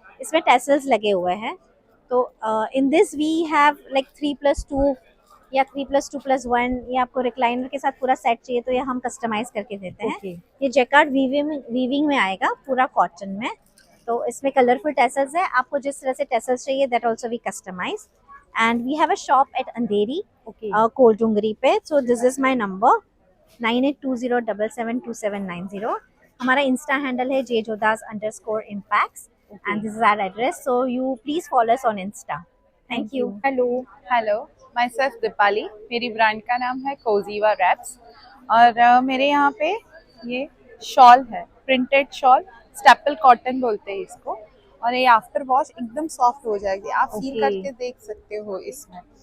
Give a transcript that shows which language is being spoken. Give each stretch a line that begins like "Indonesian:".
Hindi: इसमें टेसल्स लगे हुए हैं। तो
English: in this we have like 3+2
Hindi: या 3+2+1, या आपको रिक्लाइनर के साथ पूरा सेट चाहिए तो ये हम कस्टमाइज करके देते हैं। ये जैकार्ड वीविंग में आएगा, पूरा कॉटन में। तो इसमें कलरफुल टेसल्स है, आपको जिस तरह से टेसल्स चाहिए
English: That also we customize. And we have a shop at Andheri, Koldongri पे। So this is my number 9820772790।
Hindi: हमारा इंस्टा हैंडल है
English: jjodas_impacts and this is our address, so you please follow us on Insta. Thank you.
Hindi: Hello, my self Deepali, मेरी brand का नाम है कोजीवा raps. और मेरे यहाँ पे ये शॉल है, प्रिंटेड शॉल, स्टेपल कॉटन बोलते हैं इसको। और ये आफ्टर वॉश एकदम सॉफ्ट हो जाएगी, आप फील करके देख सकते हो इसमें।